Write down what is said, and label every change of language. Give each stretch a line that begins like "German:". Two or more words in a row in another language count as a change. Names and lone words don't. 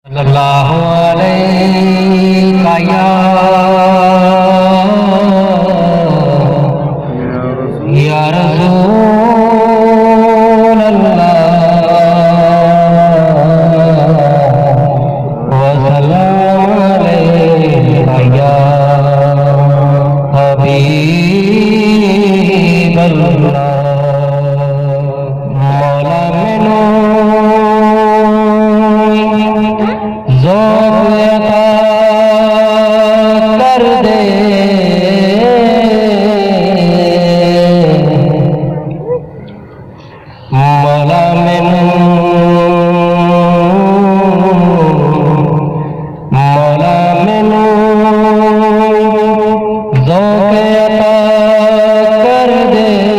Arabic: صلى الله عليه يا رسول الله وسلم عليك يا حبيب الله.
Punjabi: ਮੌਲਾ ਮੈਨੂੰ ਜ਼ੌਕ ਅਤਾ ਕਰ ਦੇ, ਮੌਲਾ ਮੈਨੂੰ ਜ਼ੌਕ ਅਤਾ ਕਰ ਦੇ।